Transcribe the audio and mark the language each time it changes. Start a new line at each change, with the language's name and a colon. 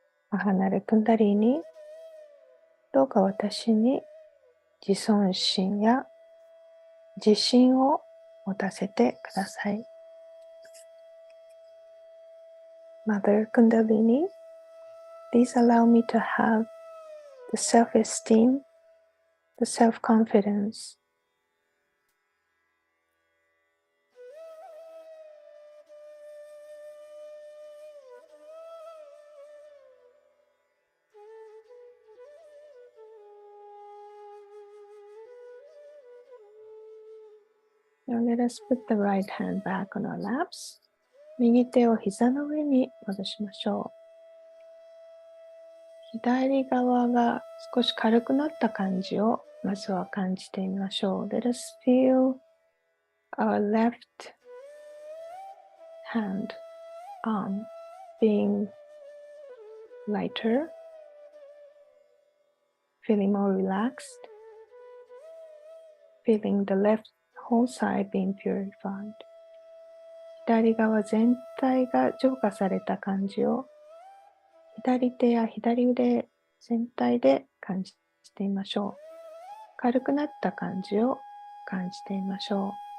Japanese: 母なるクンダリーに、どうか私に自尊心や自信を持たせてください。
English: Mother Kundalini, please allow me to have the self-esteem, the self-confidence, Now let us put the right hand back on our laps.
Japanese: 右手を膝の上に戻しましょう。左側が少し軽くなった感じをまずは感じてみましょう。
English: Let us feel our left hand arm being lighter, feeling more relaxed, feeling the left whole side being purified.
Japanese: 左側全体が浄化された感じを左手や左腕全体で感じてみましょう。軽くなった感じを感じてみましょう。